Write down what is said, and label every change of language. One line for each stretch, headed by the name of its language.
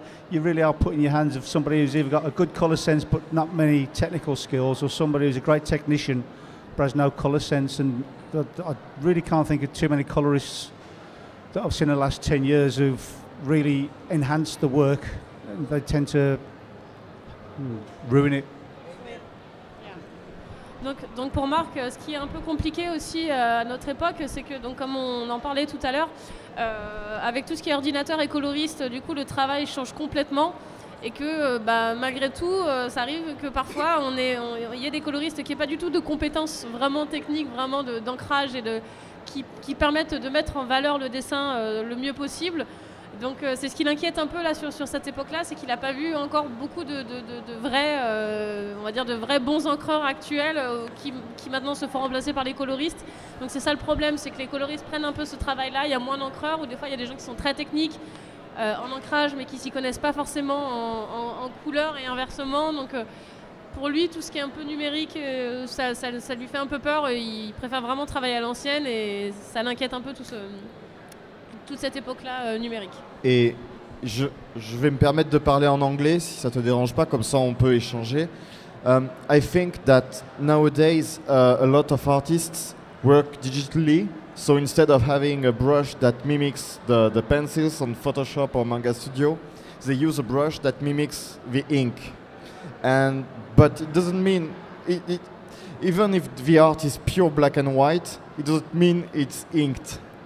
English: You really are putting your hands of somebody who's either got a good colour sense but not many technical skills, or somebody who's a great technician but has no colour sense. And I really can't think of too many colourists that I've seen in the last 10 years who've really enhanced the work, and they tend to ruin it.
French: Donc pour Marc, ce qui est un peu compliqué aussi à notre époque, c'est que, donc, comme on en parlait tout à l'heure, avec tout ce qui est ordinateur et coloriste, du coup le travail change complètement, et que malgré tout, ça arrive que parfois il y ait des coloristes qui n'aient pas du tout de compétences vraiment techniques, vraiment d'ancrage et qui permettent de mettre en valeur le dessin le mieux possible. Donc c'est ce qui l'inquiète un peu là sur cette époque-là, c'est qu'il n'a pas vu encore beaucoup de vrais, on va dire de vrais bons encreurs actuels qui maintenant se font remplacer par les coloristes. Donc c'est ça le problème, c'est que les coloristes prennent un peu ce travail-là, il y a moins d'encreurs, ou des fois il y a des gens qui sont très techniques en ancrage mais qui s'y connaissent pas forcément en couleur et inversement. Donc pour lui, tout ce qui est un peu numérique, ça lui fait un peu peur, il préfère vraiment travailler à l'ancienne, et ça l'inquiète un peu toute cette époque-là numérique. Et je vais me permettre de parler en anglais si ça te dérange pas, comme ça on peut échanger.
English: I think that nowadays a lot of artists work digitally, so instead of having a brush that mimics the pencils on Photoshop or Manga Studio, they use a brush that mimics the ink. But it doesn't mean even if the art is pure black and white, it doesn't mean it's inked.